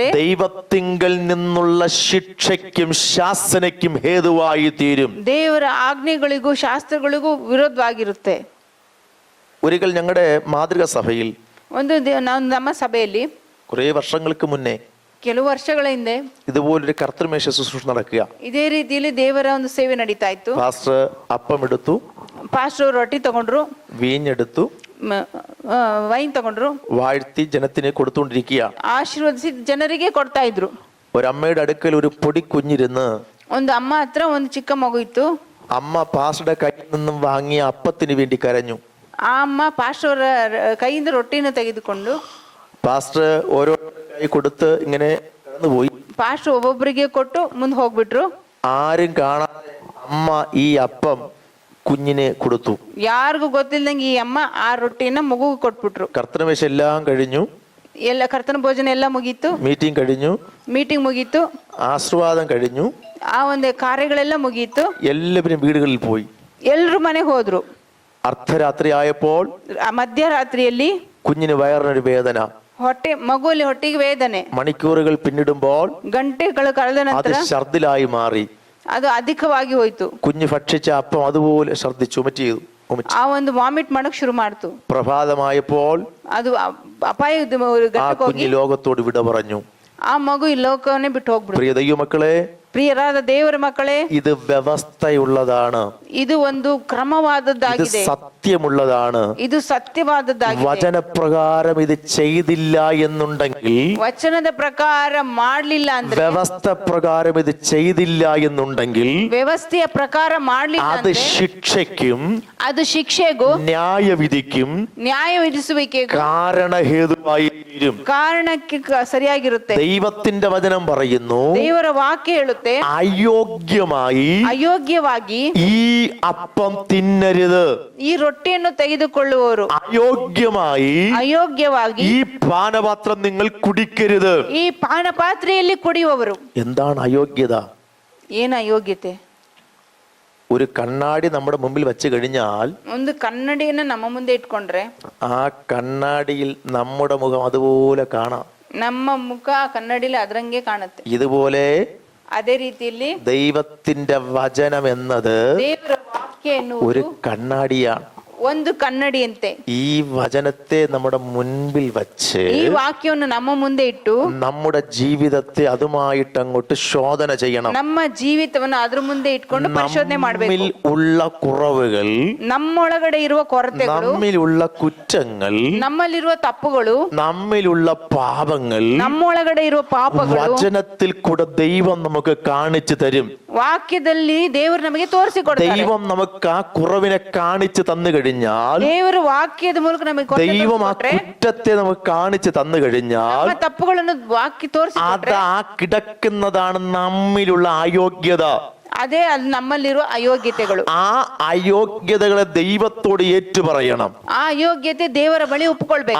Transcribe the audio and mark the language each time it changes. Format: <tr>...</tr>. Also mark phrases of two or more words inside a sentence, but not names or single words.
<ml>ദൈവത്തിങ്കൽ നിന്നുള്ള ശിക്ഷയ്ക്കും ശാസനയ്ക്കും ഹേതുവായി തീരും.</ml> <kn>ದೇವರ ಆಜ್ಞೆಗಳಿಗೂ ಶಾಸ್ತ್ರಗಳಿಗೂ ವಿರೋಧವಾಗಿರುತ್ತೆ.</kn> <ml>ഒരിക്കൽ ഞങ്ങളുടെ മാതൃക സഭയിൽ</ml> <kn>ನಮ್ಮ ಸಭೆಯಲ್ಲಿ</kn> <ml>കുറെ വർഷങ്ങൾക്ക് മുന്നേ</ml> <kn>ಕೆಲವು ವರ್ಷಗಳ ಹಿಂದೆ</kn> <ml>ഇതുപോലൊരു കർത്തൃമേശ ശുശ്രൂഷ നടക്കുക.</ml> <kn>ಇದೇ ರೀತಿಯಲ್ಲಿ ದೇವರ ಒಂದು ಸೇವೆ ನಡೀತಾ ಇತ್ತು.</kn> <ml>പാസ്റ്റർ അപ്പം എടുത്തു,</ml> <kn>ಪಾಸ್ಟರ್ ರೊಟ್ಟಿ ತಗೊಂಡ್ರು,</kn> <ml>വീഞ്ഞെടുത്തു,</ml> <kn>ವೈನ್ ತಗೊಂಡ್ರು,</kn> <ml>വാഴ്ത്തി ജനത്തിന് കൊടുത്തുകൊണ്ടിരിക്കുക.</ml> <kn>ಆಶೀರ್ವದಿಸಿ ಜನರಿಗೆ ಕೊಡ್ತಾ ಇದ್ರು.</kn> <ml>ഒരമ്മയുടെ അടുക്കൽ ഒരു പൊടി കുഞ്ഞിരുന്ന്,</ml> <kn>ಒಂದು ಅಮ್ಮ ಹತ್ರ ಒಂದು ಚಿಕ್ಕ ಮಗು ಇತ್ತು.</kn> <ml>അമ്മ പാസ്റ്ററുടെ കയ്യിൽ നിന്നും വാങ്ങിയ അപ്പത്തിന് വേണ്ടി കരഞ്ഞു.</ml> <kn>ಆ ಅಮ್ಮ ಪಾಸ್ಟರ್ ಕೈಯಿಂದ ರೊಟ್ಟಿನ ತೆಗೆದುಕೊಂಡು</kn> <ml>പാസ്റ്റർ ഓരോ കൈ കൊടുത്ത് ഇങ്ങനെ കടന്നുപോയി.</ml> <kn>ಪಾಸ್ಟರ್ ಒಬ್ಬೊಬ್ಬರಿಗೆ ಕೊಟ್ಟು ಮುಂದೆ ಹೋಗ್ಬಿಟ್ರು.</kn> <ml>ആരും കാണാതെ അമ്മ ഈ അപ്പം കുഞ്ഞിനെ കൊടുത്തു.</ml> <kn>ಯಾರಿಗೂ ಗೊತ್ತಿಲ್ದಂಗೆ ಈ ಅಮ್ಮ ಆ ರೊಟ್ಟಿನ ಮಗುಗೆ ಕೊಟ್ಬಿಟ್ರು.</kn> <ml>കർത്തൃമേശ എല്ലാം കഴിഞ്ഞു,</ml> <kn>ಎಲ್ಲ ಕರ್ತನ ಭೋಜನ ಎಲ್ಲ ಮುಗೀತು,</kn> <ml>മീറ്റിംഗ് കഴിഞ്ഞു,</ml> <kn>ಮೀಟಿಂಗ್ ಮುಗೀತು,</kn> <ml>ആശീർവാദം കഴിഞ്ഞു,</ml> <kn>ಆ ಒಂದು ಕಾರ್ಯಗಳೆಲ್ಲ ಮುಗೀತು.</kn> <ml>എല്ലാവരും വീടുകളിൽ പോയി.</ml> <kn>ಎಲ್ರು ಮನೆಗೆ ಹೋದ್ರು.</kn> <ml>അർദ്ധരാത്രി ആയപ്പോൾ</ml> <kn>ಮಧ್ಯರಾತ್ರಿಯಲ್ಲಿ</kn> <ml>കുഞ്ഞിന് വയറിനൊരു വേദന.</ml> <kn>ಮಗುವಲ್ಲಿ ಹೊಟ್ಟೆಗೆ ವೇದನೆ.</kn> <ml>മണിക്കൂറുകൾ പിന്നിടുമ്പോൾ</ml> <kn>ಗಂಟೆಗಳು ಕಳೆದ</kn> <ml>അത്</ml> <kn>ನಂತರ</kn> <ml>ഛർദിലായി മാറി.</ml> <kn>ಅದು ಅಧಿಕವಾಗಿ ಹೋಯ್ತು.</kn> <ml>കുഞ്ഞ് ഭക്ഷിച്ച അപ്പം അതുപോലെ ഛർദിച്ചു, വൊമിറ്റ് ചെയ്തു.</ml> <kn>ಆ ಒಂದು ವಾಮಿಟ್ ಮಾಡಕ್ ಶುರು ಮಾಡ್ತು.</kn> <ml>പ്രഭാതമായപ്പോൾ</ml> <kn>ಅದು ಅಪಾಯದ</kn> <ml>ആ കുഞ്ഞ് ലോകത്തോട് വിട പറഞ്ഞു.</ml> <kn>ಆ ಮಗು ಈ ಲೋಕವನ್ನೇ ಬಿಟ್ಟು ಹೋಗ್ಬಿಡ್ತು.</kn> <ml>പ്രിയ ദൈവമക്കളെ,</ml> <kn>ಪ್ರಿಯರಾದ ದೇವರ ಮಕ್ಕಳೇ,</kn> <ml>ഇത് വ്യവസ്ഥയുള്ളതാണ്,</ml> <kn>ಇದು ಒಂದು</kn> <ml>ഇത്</ml> <kn>ಕ್ರಮವಾದದ್ದಾಗಿದೆ,</kn> <ml>സത്യമുള്ളതാണ്.</ml> <kn>ಇದು ಸತ್ಯವಾದದ್ದಾಗಿದೆ.</kn> <ml>വചനപ്രകാരം ഇത് ചെയ്തില്ല എന്നുണ്ടെങ്കിൽ,</ml> <kn>ವಚನದ ಪ್ರಕಾರ ಮಾಡ್ಲಿಲ್ಲ ಅಂದ್ರೆ,</kn> <ml>വ്യവസ്ഥ പ്രകാരം ഇത് ചെയ്തില്ല എന്നുണ്ടെങ്കിൽ</ml> <kn>ವ್ಯವಸ್ಥೆಯ ಪ್ರಕಾರ ಮಾಡ್ಲಿಲ್ಲ</kn> <ml>അത്</ml> <kn>ಅಂದ್ರೆ</kn> <ml>ശിക്ഷയ്ക്കും</ml> <kn>ಅದು ಶಿಕ್ಷೆಗೂ</kn> <ml>ന്യായവിധിക്കും</ml> <kn>ನ್ಯಾಯ ವಿಧಿಸುವಿಕೆಗೂ</kn> <ml>കാരണഹേതുവായി തീരും.</ml> <kn>ಕಾರಣಕ್ಕೆ ಸರಿಯಾಗಿರುತ್ತೆ.</kn> <ml>ദൈവത്തിന്റെ വചനം പറയുന്നു,</ml> <kn>ದೇವರ ವಾಕ್ಯ ಹೇಳುತ್ತೆ, ಅಯೋಗ್ಯವಾಗಿ</kn> <ml>ഈ അപ്പം തിന്നരുത്.</ml> <kn>ಈ ರೊಟ್ಟಿಯನ್ನು ತೆಗೆದುಕೊಳ್ಳುವವರು</kn> <ml>അയോഗ്യമായി ഈ പാനപാത്രം നിങ്ങൾ കുടിക്കരുത്.</ml> <kn>ಈ ಪಾನಪಾತ್ರೆಯಲ್ಲಿ ಕುಡಿಯುವವರು.</kn> <ml>എന്താണ് അയോഗ്യത?</ml> <kn>ಏನು ಅಯೋಗ್ಯತೆ?</kn> <ml>ഒരു കണ്ണാടി നമ്മുടെ മുമ്പിൽ വെച്ച് കഴിഞ്ഞാൽ,</ml> <kn>ಒಂದು ಕನ್ನಡಿಯನ್ನು ನಮ್ಮ ಮುಂದೆ ಇಟ್ಕೊಂಡ್ರೆ</kn> <ml>ആ കണ്ണാടിയിൽ നമ്മുടെ മുഖം അതുപോലെ കാണാം.</ml> <kn>ನಮ್ಮ ಮುಖ ಕನ್ನಡಿಲಿ ಅದರಂಗೆ ಕಾಣುತ್ತೆ.</kn> <ml>ഇതുപോലെ</ml> <kn>ಅದೇ ರೀತಿಯಲ್ಲಿ</kn> <ml>ദൈവത്തിന്റെ വചനം എന്നത്</ml> <kn>ದೇವರ ವಾಕ್ಯ</kn> <ml>ഒരു</ml> <kn>ಎನ್ನುವುದು</kn> <ml>കണ്ണാടിയാണ്.</ml> <kn>ಒಂದು ಕನ್ನಡಿಯಂತೆ.</kn> <ml>ഈ വചനത്തെ നമ്മുടെ മുൻപിൽ വച്ച്</ml> <kn>ಈ ವಾಕ್ಯವನ್ನು ನಮ್ಮ ಮುಂದೆ ಇಟ್ಟು</kn> <ml>നമ്മുടെ ജീവിതത്തെ അതുമായിട്ട് അങ്ങോട്ട് ശോധന ചെയ്യണം.</ml> <kn>ನಮ್ಮ ಜೀವಿತವನ್ನು ಅದ್ರ ಮುಂದೆ ಇಟ್ಕೊಂಡು ಪರಿಶೋಧನೆ ಮಾಡಬೇಕು.</kn> <ml>നമ്മിൽ ഉള്ള കുറവുകൾ,</ml> <kn>ನಮ್ಮೊಳಗಡೆ ಇರುವ ಕೊರತೆಗಳು,</kn> <ml>നമ്മിലുള്ള കുറ്റങ്ങൾ,</ml> <kn>ನಮ್ಮಲ್ಲಿರುವ ತಪ್ಪುಗಳು,</kn> <ml>നമ്മിലുള്ള പാപങ്ങൾ</ml> <kn>ನಮ್ಮೊಳಗಡೆ ಇರುವ ಪಾಪಗಳು</kn> <ml>വചനത്തിൽ കൂടെ ദൈവം നമുക്ക് കാണിച്ചു തരും.</ml> <kn>ವಾಕ್ಯದಲ್ಲಿ ದೇವರು ನಮಗೆ ತೋರಿಸಿಕೊಡ್ತಾರೆ.</kn> <ml>ദൈവം നമുക്ക് ആ കുറവിനെ കാണിച്ചു തന്നു കഴിഞ്ഞാൽ,</ml> <kn>ದೇವರು ವಾಕ್ಯದ ಮೂಲಕ ನಮಗೆ</kn> <ml>ദൈവം ആ കുറ്റത്തെ നമുക്ക് കാണിച്ചു തന്നു കഴിഞ്ഞാൽ,</ml> <kn>ನಮ್ಮ ತಪ್ಪುಗಳನ್ನು ವಾಕ್ಯ</kn> <ml>അത്</ml> <kn>ತೋರಿಸಿಕೊಟ್ರೆ</kn> <ml>ആ കിടക്കുന്നതാണ് നമ്മിലുള്ള അയോഗ്യത.</ml> <kn>ಅದೇ ಅದು ನಮ್ಮಲ್ಲಿರುವ ಅಯೋಗ್ಯತೆಗಳು.</kn> <ml>ആ അയോഗ്യതകളെ ദൈവത്തോട് ഏറ്റുപറയണം.</ml> <kn>ಆ ಅಯೋಗ್ಯತೆ ದೇವರ ಬಳಿ ಒಪ್ಪಿಕೊಳ್ಬೇಕು.</kn>